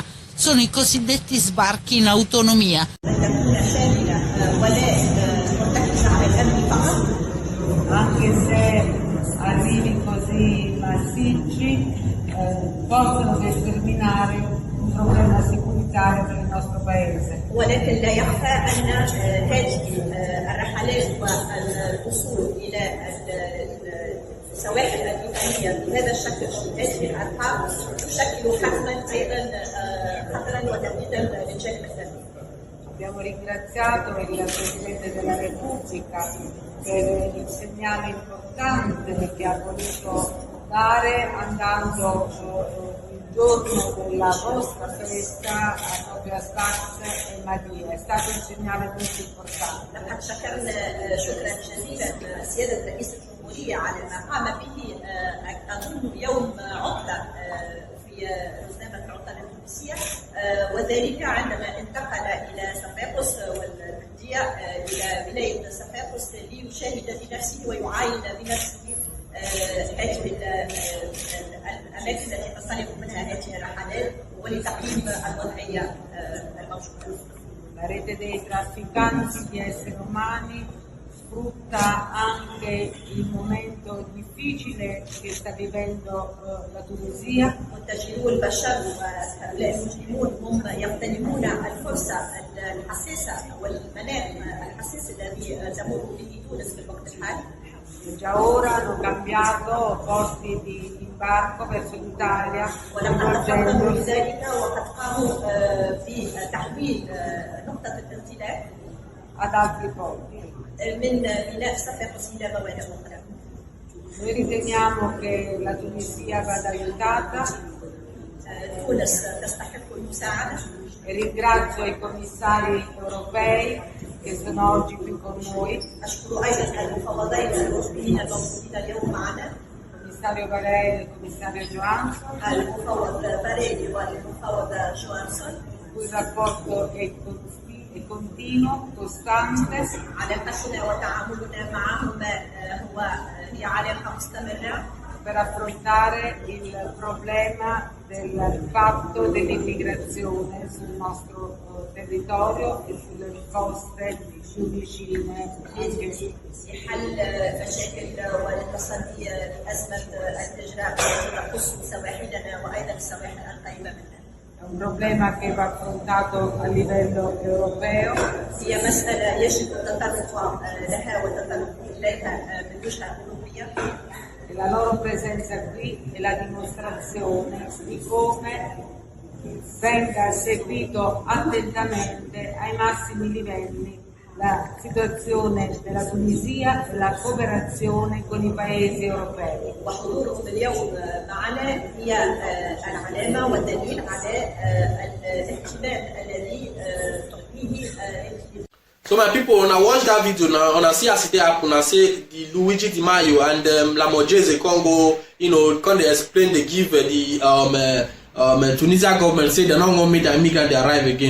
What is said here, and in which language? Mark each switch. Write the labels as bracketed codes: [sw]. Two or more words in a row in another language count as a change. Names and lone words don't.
[it] Sono i cosiddetti sbarchi in autonomia. Anche se arrivi così massicci, possono determinare un problema securitario per il nostro paese. [ar] ولكن لا يخفى أن هذه الرحلات والوصول إلى السواحل الليبية بهذا الشكل أو بهذه الأرقام تشكل حتما أيضا خطرا وتهديدا للجانب الأمني. [it] Abbiamo ringraziato il Presidente della Repubblica per il segnale importante che ha voluto dare andando il giorno della vostra festa proprio a Sfax e Madia. È stato un segnale molto importante. [ar] لقد شكرنا شكرا جزيلا سيادة رئيس الجمهورية الجمهورية على ما قام به أظن يوم عطلة في روزنامة العطلة التونسية، وذلك عندما انتقل إلى صفاقس والبلدية إلى ولاية صفاقس ليشاهد بنفسه ويعاين بنفسه هذه الأماكن التي تنطلق منها هذه الرحلات ولتقييم الوضعية الموجودة. [it] La rete dei trafficanti di esseri umani sfrutta anche il momento difficile che sta vivendo la Tunisia. [ar] متجرو البشر وهؤلاء المجرمون هم يغتنمون الفرصة الحساسة والمناخ الحساس الذي تمر به تونس في الوقت الحالي. [it] Già ora hanno cambiato posti di imbarco verso l'Italia, [ar] ولقد تقدموا بذلك وقد قاموا بتحويل نقطة الانطلاق [it] ad altri porti. [ar] من ميناء صفاقس إلى موانئ أخرى. [it] Noi riteniamo che la Tunisia vada aiutata [ar] تونس تستحق المساعدة. [it] e ringrazio i commissari europei che sono oggi qui con noi, [ar] أشكر أيضا المفوضين الأوروبيين الموجودين اليوم معنا، [it] il commissario Varela e il commissario Johansson, [ar] المفوض باريلي والمفوض جوانسون، [it] il rapporto è continuo, costante, [ar] علاقتنا وتعاملنا معهم هي علاقة مستمرة [it] per affrontare il problema del fatto dell'immigrazione sul nostro territorio e sulle coste più vicine. [ar] لحل مشاكل والتصدي لأزمة الهجرة التي تخص سواحلنا وأيضا السواحل القريبة منا. [it] È un problema che va affrontato a livello europeo. [ar] هي مسألة يجب التطرق لها والتطرق إليها من وجهة أوروبية. [it] E la loro presenza qui è la dimostrazione di come venga seguito attentamente ai massimi livelli la situazione della Tunisia e la cooperazione con i paesi europei. [ar] وحضورهم اليوم معنا هي العلامة والدليل على الاهتمام الذي تحميه. [en] So my people, when I watch that video now, when I see as it happen, I say the Luigi Di Maio and Lamorgese Congo, can they explain, they give the Tunisia government say they're not going to make the immigrant they arrive again.